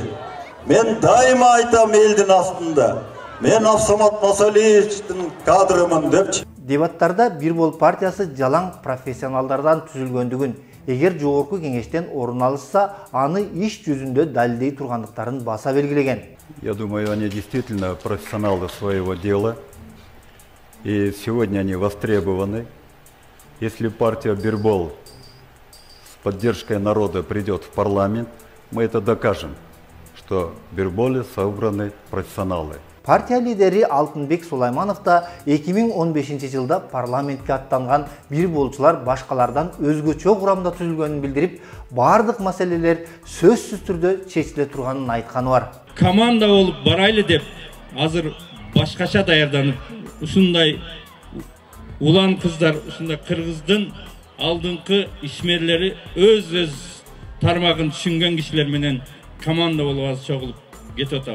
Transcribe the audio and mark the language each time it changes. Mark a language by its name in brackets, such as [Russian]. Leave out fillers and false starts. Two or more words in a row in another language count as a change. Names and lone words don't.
[Kyrgyz] Мен дайыма айтам элдин астында. Мен Абсамат Масалиевдин кадрымын депчи. Дебаттарда Бир Бол партиясы жалаң профессионалдардан түзүлгөндүгүн, эгер жогорку кеңештен орун алышса, аны иш жүзүндө далилдей тургандыктарын баса белгилеген. [Russian] Я думаю, они действительно профессионалы своего дела, и сегодня они востребованы. Если партия Бирбол с поддержкой народа придет в парламент, мы это докажем, что в Бирболе собраны профессионалы. [Kyrgyz] Партия лидери Алтынбек Сулайманов да 2015 жылда парламентке аттанган бир болчулар башкалардан өзгөчө курамда түзүлгөнүн билдирип, бардык маселелер сөзсүз түрдө чечиле турганын айтканы бар. Команда болуп барайлы деп, азыр башкача даярданып, ушундай улан кыздар, ушундай кыргыздын алдыңкы ишмерлери өз тармагын түшүнгөн кишилер менен команда болуп чогулуп кетип атабыз.